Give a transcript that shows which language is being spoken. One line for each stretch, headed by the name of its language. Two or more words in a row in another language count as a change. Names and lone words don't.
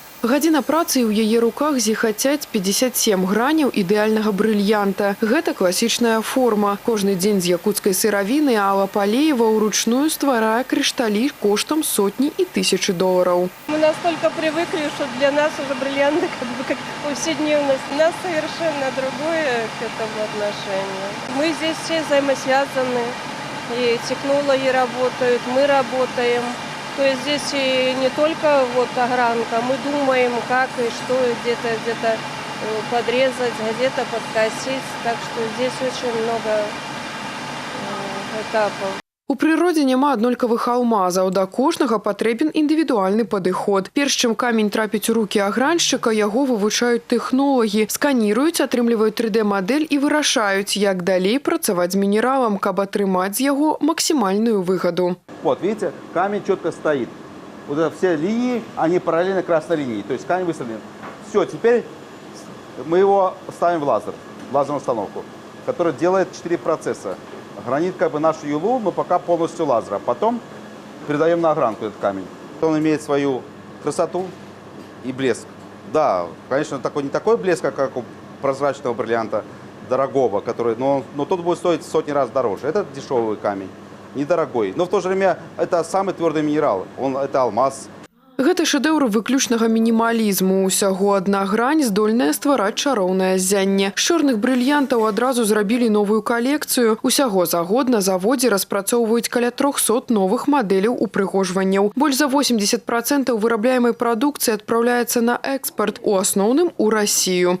Belarusian: Гадзіна працы ў яе руках зіхацяць 57 граняў ідэальнага брыльянта. Гэта класічная форма. Кожны дзень з якутскай сыравіны Алла Палеева ўручную стварае крышталі коштам сотні і тысячы долараў.
Russian: Мы настолько привыкли, что для нас уже бриллианты как повседневность. У нас совершенно другое к этому отношение. Мы здесь все взаимосвязаны. И технологи работают, мы работаем. То есть здесь и не только вот огранка, мы думаем, как и что, где-то подрезать, где-то подкосить. Так что здесь очень много этапов.
Belarusian: У прыродзе няма аднолькавых алмазаў, да кожнага патрэбен індывідуальны падыход. Перш чым камень трапіць у рукі аграншчыка, яго вывучаюць тэхнолагі, сканіруюць, атрымліваюць 3D-мадэль і вырашаюць, як далей працаваць з мінералам, каб атрымаць з яго максимальную выгаду.
Russian: Вот, видите, камень четко стоит. Вот это все линии, они параллельно красной линии. То есть камень выставлен. Все, теперь мы его ставим в лазерную установку, которая делает 4 процесса. Гранит как бы нашу юлу, но пока полностью лазера. Потом передаем на огранку этот камень. Он имеет свою красоту и блеск. Да, конечно, не такой блеск, как у прозрачного бриллианта, дорогого, но тот будет стоить в сотни раз дороже. Это дешевый камень, недорогой. Но в то же время это самый твердый минерал. Это алмаз.
Belarusian: Гэта шэдэўр выключнага мінімалізму. Усяго адна грань здольная ствараць чароўнае ззянне. З чорных брыльянтаў адразу зрабілі новую калекцыю. Усяго за год на заводзе распрацоўваюць каля 300 новых мадэляў упрыгожванняў. Больш за 80% вырабляемай прадукцыі адпраўляецца на экспарт, у асноўным у Расію.